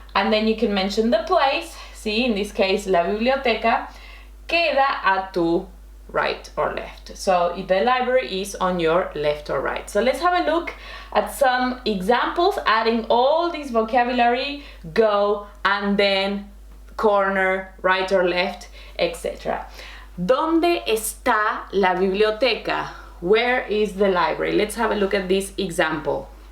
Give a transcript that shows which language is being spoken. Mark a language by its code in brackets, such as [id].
[en] And then you can mention the place. See, in this case, [es] la biblioteca queda a tu [en] right or left. So the library is on your left or right. So let's have a look at some examples, adding all this vocabulary, go, and then corner, right or left, etc. [es] ¿Dónde está la biblioteca? [en] Where is the library? Let's have a look at this example.